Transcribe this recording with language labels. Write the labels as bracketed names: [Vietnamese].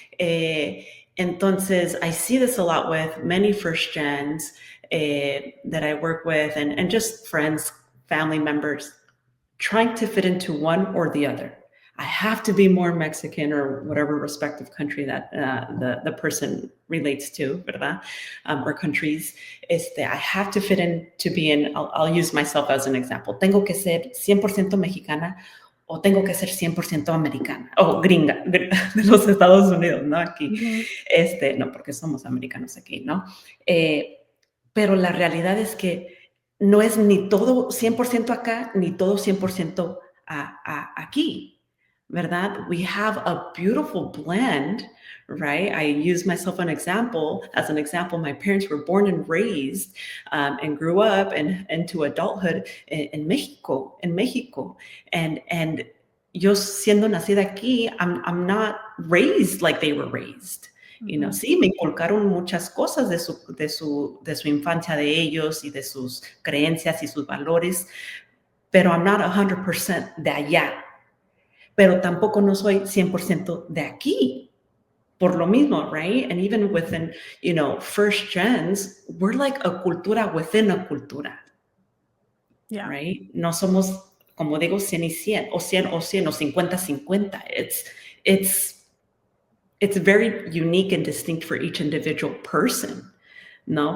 [English] Eh, entonces, I see this a lot with many first gens that I work with and just friends, family members, trying to fit into one or the other. I have to be more Mexican or whatever respective country that the person relates to, ¿verdad? Or countries. I have to fit in to be in, I'll use myself as an example. [Spanish] Tengo que ser 100% mexicana o tengo que ser 100% americana o gringa de los Estados Unidos, ¿no? Aquí. Mhm. No, porque somos americanos aquí, ¿no? Pero la realidad es que no es ni todo 100% acá, ni todo 100% aquí, ¿verdad? [English] We have a beautiful blend, right? I use myself as an example. My parents were born and raised and grew up and into adulthood in Mexico. And [Spanish] yo siendo nacida aquí, [English] I'm not raised like they were raised. Mhm. [Spanish] Sí, me inculcaron muchas cosas de su infancia de ellos y de sus creencias y sus valores, pero [English] I'm not [Spanish] 100% de allá, pero tampoco no soy 100% de aquí. Por lo mismo, right? [English] And even within, first gens, we're like a cultura within a cultura, Yeah. [Spanish] right? No somos, como digo, 100 y 100, o 100 o 100, o 50-50. [English] It's it's very unique and distinct for each individual person, ¿no?